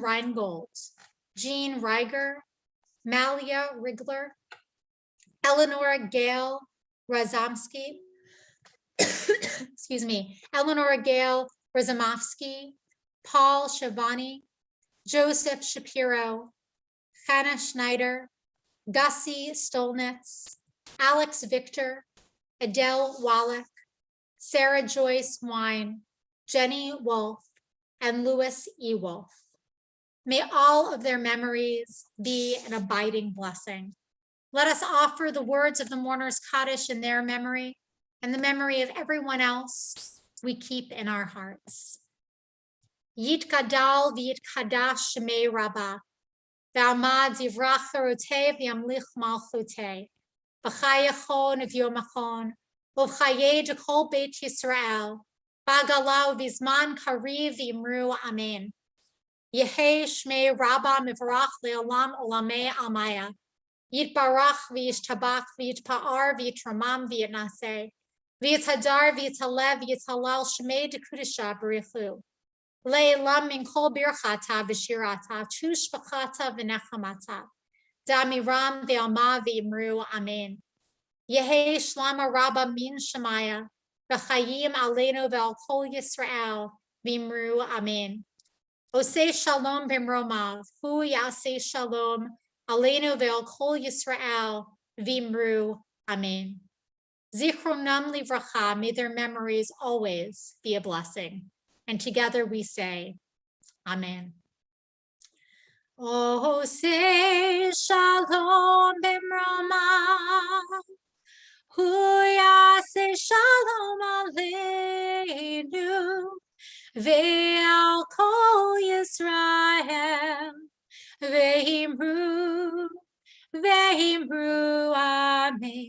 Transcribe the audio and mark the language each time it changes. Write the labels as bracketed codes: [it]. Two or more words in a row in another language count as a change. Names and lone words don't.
[en] Reingold, Jean Reiger, Malia Rigler, Eleanor Gale Razomsky, excuse me, Eleanor Gale Razamovsky, Paul Shavani, Joseph Shapiro, Hannah Schneider, Gussie Stolnitz, Alex Victor, Adele Wallach, Sarah Joyce Wine, Jenny Wolf, and Louis E. Wolf. May all of their memories be an abiding blessing. Let us offer the words of the mourner's Kaddish in their memory and the memory of everyone else we keep in our hearts. [arc] יתגדל ויתקדש שמיה רבא בעלמא די ברא כרעותיה וימליך מלכותיה בחייכון וביומיכון ובחיי דכל בית ישראל, בעגלא ובזמן קריב ואמרו אמן. יהא שמיה רבא מברך לעלם ולעלמי עלמיא. יתברך וישתבח ויתפאר ויתרומם ויתנשא ויתהדר ויתעלה ויתהלל שמיה דקודשא בריך הוא. לעלא מן כל ברכתא ושירתא תשבחתא ונחמתא דאמירן בעלמא ואמרו אמן. יהא שלמא רבא מן שמיא, [he] וחיים עלינו ועל כל ישראל [arc] ואמרו אמן. [he] עושה שלום במרומיו הוא יעשה שלום עלינו ועל כל ישראל ואמרו אמן. זכרונם לברכה, [en] may their memories always be a blessing. And together we say, amen. [he] עושה שלום במרומיו הוא יעשה שלום עלינו ועל כל ישראל ואמרו אמן.